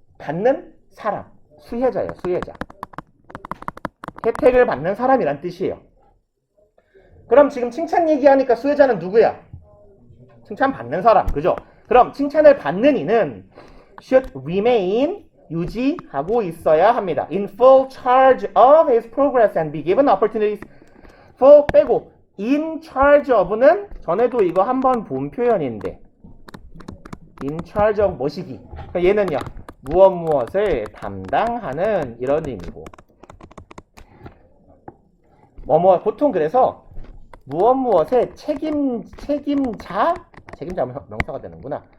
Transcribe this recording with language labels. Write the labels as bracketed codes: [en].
[ko] 받는 사람. 수혜자예요. 수혜자. 혜택을 받는 사람이란 뜻이에요. 그럼 지금 칭찬 얘기하니까 수혜자는 누구야? 칭찬 받는 사람. 그죠? 그럼 칭찬을 받는 이는 [en] should remain, [ko] 유지하고 있어야 합니다. [en] In full charge of his progress and be given opportunities. [ko] full 빼고 in charge of는 전에도 이거 한번 본 표현인데 in charge of 뭐시기. 얘는요. 무엇을 담당하는 이런 의미고. 보통 그래서 무엇의 책임자 명사가 되는구나.